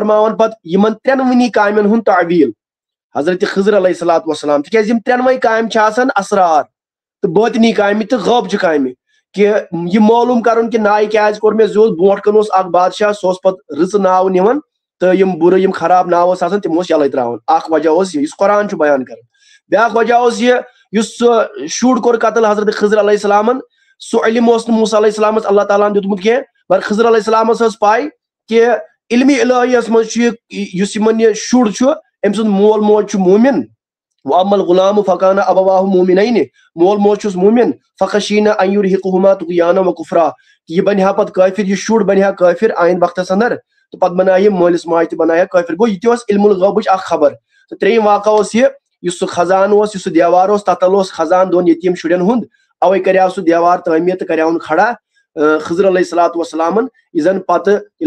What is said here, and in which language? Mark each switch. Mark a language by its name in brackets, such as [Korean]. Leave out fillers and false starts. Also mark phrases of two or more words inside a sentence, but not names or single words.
[Kashmiri] فرماوان پتہٕ یمن ترٛٮ۪نوٕنی کامٮ۪ن ہُنٛد تعویٖل حضرت خضر [Arabic] علیہ السلام [Kashmiri] تِکیٛازِ یِم ترٛٮ۪نوَے کامہِ چھِ آسان اسرار تہٕ باطنی کامہِ تہٕ غٲبچہِ کامہِ کہ یہ معلوم کرُن کہ نائے کیٛازِ کوٚر مےٚ زیوٗٹھ برونٛٹھ کُن اوس اکھ بادشاہ سُہ اوس پتہٕ رٕژٕ ناو نِوان تہٕ یِم بُرٕ یِم خراب ناو ٲسۍ آسان تِم اوس یلے تراوان اکھ وجہ اوس یہِ یُس قرآن چھُ بیان کران بیاکھ وجہ اوس یہِ یُس سُہ شُر کوٚر قتل حضرت خضر علیہ السلامن سُہ علم اوس نہٕ موسیٰ علیہ السلامس اللہ تعالیٰ ہن دیُتمُت کینٛہہ مگر خضر علیہ السلامس ٲس پاے کہ علمِ الہیس منٛز چھُ یُس یِمن یہِ شُر چھُ أمۍ سُنٛد مول موج چھُ موٗمِن [Arabic] وَأَمَّا الْغُلَامُ فَكَانَ أَبَوَاهُ مُؤْمِنَيْنِ [Kashmiri] مول موج چھُس موٗمِن [Arabic] فَخَشِينَا أَن يُرْهِقَهُمَا طُغْيَانًا وَكُفْرًا [Kashmiri] یہ بنہِ ہا پتہٕ کٲفر یہ شُر بنہِ ہا کٲفر آیِنٛدٕ وقتس اندر تہٕ پتہٕ بنایہِ یہِ مٲلِس ماجہِ تہِ بنایہِ ہا کٲفر گوٚو یہِ تہِ اوس علم الغٲبٕچ اکھ خبر تہٕ ترٛیٚیِم واقعہ اوس یہِ یُس سُہ خزان اوس یُس سُہ دیوار اوس تتھ تل اوس خزان دۄن یتیٖم شُرٮ۪ن ہُنٛد اوے کریاو سُہ دیوار تعمیٖر تہٕ کریاوُن کھڑا خضر علیہ السلامن یہِ زن پتہٕ ییٚلہِ